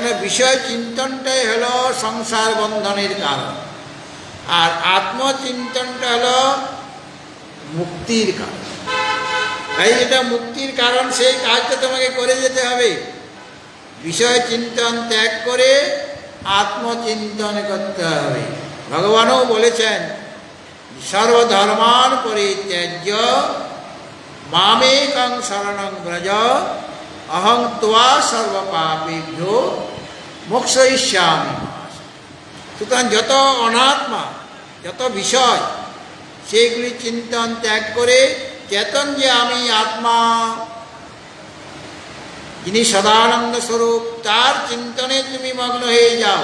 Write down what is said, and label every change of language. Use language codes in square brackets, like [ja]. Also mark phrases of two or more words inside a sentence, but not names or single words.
[bn] বিষয় চিন্তনটাই হলো সংসার বন্ধনের কারণ, আর আত্মচিন্তনটা হলো মুক্তির কারণ। তাই যেটা মুক্তির কারণ, সেই কাজটা তোমাকে করে যেতে হবে। বিষয় চিন্তন ত্যাগ করে আত্মচিন্তন করতে হবে। ভগবানও বলেছেন, [sa] সর্বধর্মান পরিত্যাজ্য মামেকং শরণং ব্রজ অহং ত্বা সর্বপাপেভ্যো মোক্ষয়িষ্যামি। [bn] সুতরাং যত অনাত্মা, যত বিষয়, সেইগুলি চিন্তন ত্যাগ করে চেতন যে আমি আত্মা, যিনি সদানন্দ স্বরূপ, তার চিন্তনে তুমি মগ্ন হয়ে যাও।